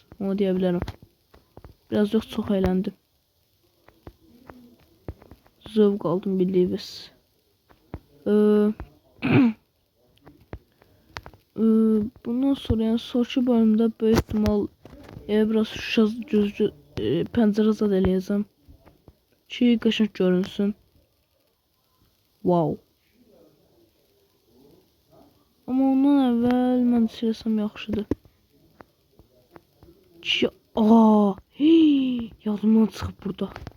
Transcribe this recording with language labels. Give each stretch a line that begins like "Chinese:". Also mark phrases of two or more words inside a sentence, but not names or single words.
Turkish: Onu diyebilirim. Biraz yok çok eğlendim. Zövq aldım bildiğiniz. Bundan sonra yani sonraki bölümde büyük ihtimal biraz gözcü
Azerbaijani: pəncərə zad eləyəcəm ki qəşəng görünsün.
English: Wow.
Azerbaijani: Ama ondan əvvəl mən silsəm yaxşıdır. Ki yadımdan çıxıb burada.